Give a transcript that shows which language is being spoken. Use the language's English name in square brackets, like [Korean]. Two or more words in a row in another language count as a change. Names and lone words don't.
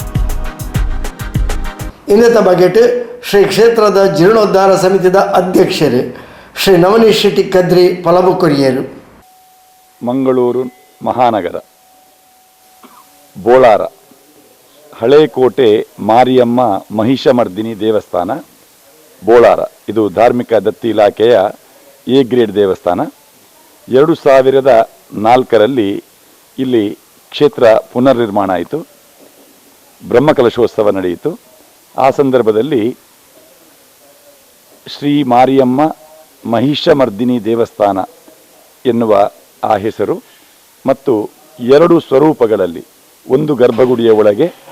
[Tulu] ಇನ್ನತ ಬಗೆಟ್ ಶ್ರೀ ಕ್ಷೇತ್ರದ ಜೀರ್ಣೋದ್ಧಾರ ಸಮಿತಿದ ಅಧ್ಯಕ್ಷರು ಶ್ರೀ ನವನೀಶ್ ಶೆಟ್ಟಿ ಕದ್ರಿ ಫಲಬುಕೊರಿಯರು. [Kannada] ಮಂಗಳೂರು ಮಹಾನಗರ ಬೋಳಾರ ಹಳೆಕೋಟೆ ಮಾರಿಯಮ್ಮ ಮಹಿಷಮರ್ದಿನಿ ದೇವಸ್ಥಾನ ಬೋಳಾರ ಇದು ಧಾರ್ಮಿಕ ದತ್ತಿ ಇಲಾಖೆಯ ಎ ಗ್ರೇಡ್ ದೇವಸ್ಥಾನ. 2004 ಇಲ್ಲಿ ಕ್ಷೇತ್ರ ಪುನರ್ನಿರ್ಮಾಣ ಆಯಿತು, ಬ್ರಹ್ಮಕಲಶೋತ್ಸವ ನಡೆಯಿತು. ಆ ಸಂದರ್ಭದಲ್ಲಿ ಶ್ರೀ ಮಾರಿಯಮ್ಮ ಮಹಿಷಮರ್ದಿನಿ ದೇವಸ್ಥಾನ ಎನ್ನುವ ಆ ಹೆಸರು ಮತ್ತು 2 ಸ್ವರೂಪಗಳಲ್ಲಿ, ಒಂದು ಗರ್ಭಗುಡಿಯ ಒಳಗೆ